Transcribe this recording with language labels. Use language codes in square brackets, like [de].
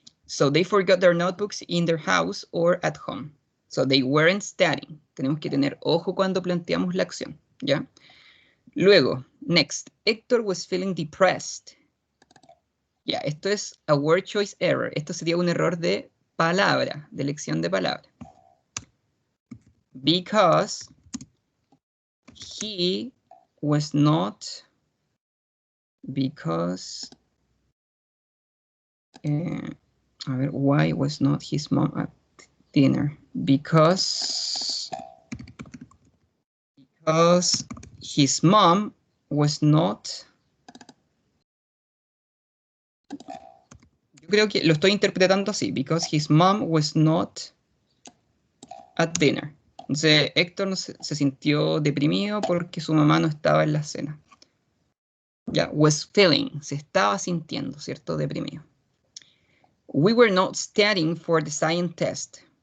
[en] So they forgot their notebooks in their house or at home. So they weren't studying. [es] Tenemos que tener ojo cuando planteamos la acción, ¿ya? [en] Luego, next, Héctor was feeling depressed. [es] Ya, esto es [en] a word choice error. [es] Esto sería un error de palabra, de elección de palabra. [en] Because he was not, because, a ver, why was not his mom at dinner? Because his mom was not. [es] Yo creo que lo estoy interpretando así. [en] Because his mom was not at dinner. [es] Entonces, Héctor se sintió deprimido porque su mamá no estaba en la cena. Ya, [en] was feeling, [es] se estaba sintiendo, ¿cierto? Deprimido. [en] We were not studying for the science test.